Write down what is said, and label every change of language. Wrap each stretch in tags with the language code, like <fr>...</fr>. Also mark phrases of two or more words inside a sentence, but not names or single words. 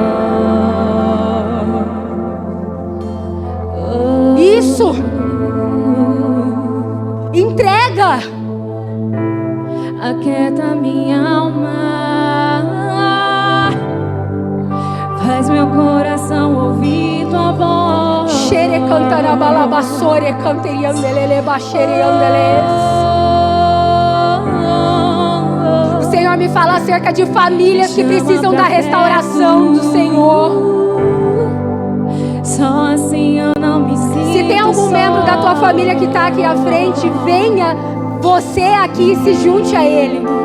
<pt>Isso. Entrega. Aquieta minha alma. Faz meu coração ouvir tua voz. Xere cantarabalabasore canteriandeleleba xere andeles. O Senhor me fala acerca de famílias que precisam da restauração do Senhor. Só assim eu não me sinto. Se tem algum membro da tua família que está aqui à frente, venha você aqui e se junte a ele.</pt>